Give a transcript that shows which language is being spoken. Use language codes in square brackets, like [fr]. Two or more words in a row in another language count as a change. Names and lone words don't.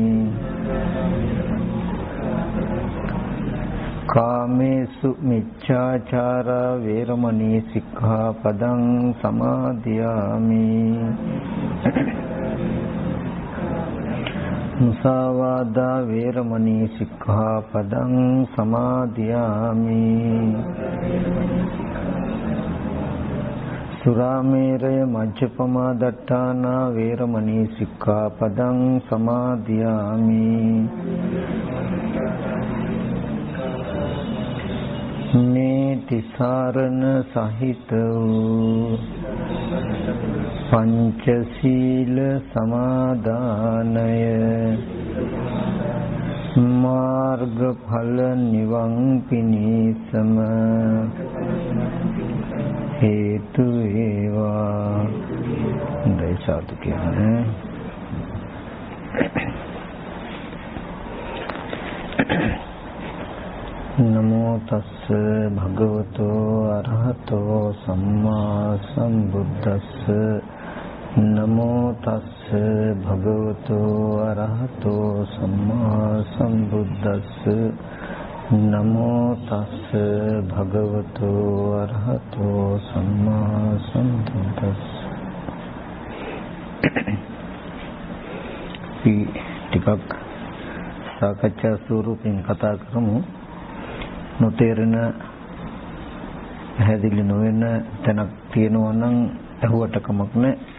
[pi] කාමේසු මිච්ඡාචාරා වේරමණී සික්ඛාපදං සමාදියාමි මුසාවාදා වේරමණී සික්ඛාපදං සමාදියාමි සුරාමේරය මජ්ජපමා දට්ඨානා වේරමණී සික්ඛාපදං සමාදියාමි [si] මේ තිසරණ සහිත වූ පංචශීල සමාදානය මාර්ගඵල නිවන් පිණිසම හේතු වේවා. දෛසාතු කියන්නේ [pi] නමෝ තස්ස භගවතෝ අරහතෝ සම්මා සම්බුද්දස්ස නමෝ තස්ස භගවතෝ අරහතෝ සම්මා සම්බුද්දස්ස නමෝ තස්ස භගවතෝ අරහතෝ සම්මා සම්බුද්දස්ස. [si] ටිකක් සාකච්ඡා ස්වරූපයෙන් කතා කරමු. නොතේරෙන පැහැදිලි නොවන තැනක් තියෙනවා නම් අහුවට කමක් නැහැ.